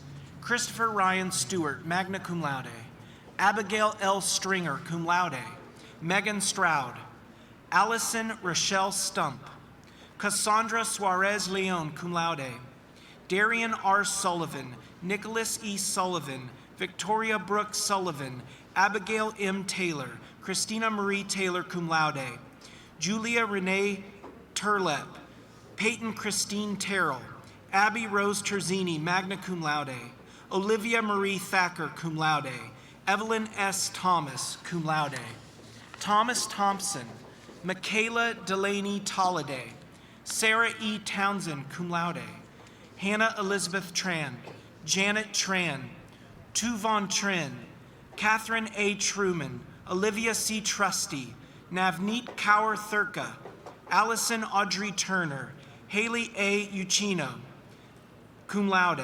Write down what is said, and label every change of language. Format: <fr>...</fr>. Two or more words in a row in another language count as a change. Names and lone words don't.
<en>Christopher Ryan Stewart,</en> <la>magna cum laude. Abigail L.</la> <en>Stringer,</en> <la>cum laude.</la> <en>Megan Stroud. Allison Rochelle Stump. Cassandra Suarez Leon,</en> <la>cum laude.</la> <en>Darian R. Sullivan. Nicholas E. Sullivan. Victoria Brooks Sullivan. Abigail M. Taylor. Christina Marie Taylor,</en> <la>cum laude.</la> <en>Julia Renee Turlep. Peyton Christine Terrell. Abby Rose Terzini,</en> <la>magna cum laude.</la> <en>Olivia Marie Thacker,</en> <la>cum laude.</la> <en>Evelyn S. Thomas,</en> <la>cum laude.</la> <en>Thomas Thompson. Michaela Delaney Tolliday. Sarah E.</en> <la>Townsend, cum laude.</la> <en>Hannah Elizabeth Tran. Janet Tran. Tu Von Trin. Catherine A. Truman. Olivia C. Trusty, Navneet Kaur Thurka, Allison Audrey Turner, Haley A.</en> <la>Uchino, cum laude.</la>